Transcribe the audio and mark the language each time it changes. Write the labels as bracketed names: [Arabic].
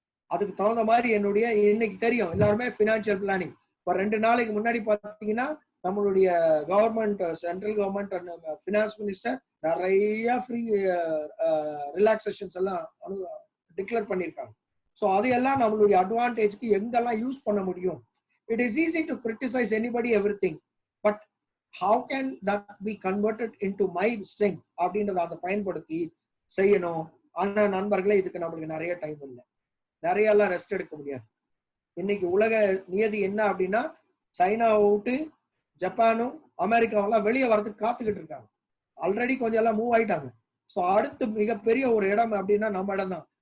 [Tamil] அதுக்கு தகுந்த மாதிரி என்னுடைய இன்னைக்கு தெரியும் எல்லாருமே பினான்சியல் பிளானிங். இப்ப 2 நாளைக்கு முன்னாடி பாத்தீங்கன்னா நம்மளுடைய government, central government and finance minister நிறைய ஃப்ரீ ரிலாக்ஸேஷன்ஸ் எல்லாம் டிக்ளேர் பண்ணிருக்காங்க. சோ அதையெல்லாம் நம்மளுடைய அட்வான்டேஜ்க்கு எங்கெல்லாம் யூஸ் பண்ண முடியும். [English] It is easy to criticize anybody everything, but how can that be converted into my strength [Tamil] அப்படின்றத அதை பயன்படுத்தி செய்யணும். ஆனா நண்பர்களே இதுக்கு நம்மளுக்கு நிறைய டைம் இல்லை, நிறைய எல்லாம் ரெஸ்ட் எடுக்க முடியாது. இன்னைக்கு உலக நியதி என்ன அப்படின்னா சைனாவை விட்டு ஜப்பானும் அமெரிக்காவெல்லாம் வெளியே வரதுக்கு காத்துக்கிட்டு இருக்காங்க. ஆல்ரெடி கொஞ்சம் எல்லாம் மூவ் ஆயிட்டாங்க. ஸோ அடுத்து மிகப்பெரிய ஒரு இடம் அப்படின்னா நம்ம இடம் தான்.